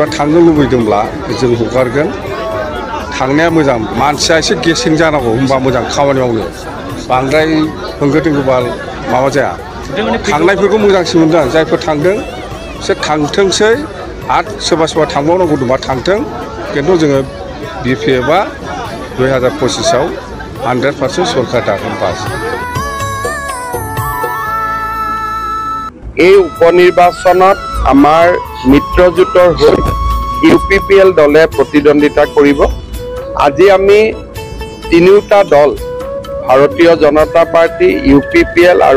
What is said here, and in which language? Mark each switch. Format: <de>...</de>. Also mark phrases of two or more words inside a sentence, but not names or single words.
<brx>थांनो लुबैदोंब्ला जों हगारगोन थांनाया मोजां मानसिया एसे गेसें जानांगौ होनबा मोजां खामानि मावनो बांद्राय होंगो दोंगोबा माबा जाया थांनायफोरखौ मोजांसिन मोनदों जायफोर थांदों बिसोर थांथोंसै आरो सोरबा थांबावनांगौ दंबा थांथों खिन्थु जोङो BPFआ 2025आव 100% सरकार दागोन बास</brx> <as>এই উপনিৰ্বাচনত আমাৰ মিত্ৰজোঁটৰ হৈ UPPL দলে প্ৰতিদ্বন্দ্বিতা কৰিব আজি আমি তিনিওটা দল ভাৰতীয় জনতা পাৰ্টি UPPL আৰু</as>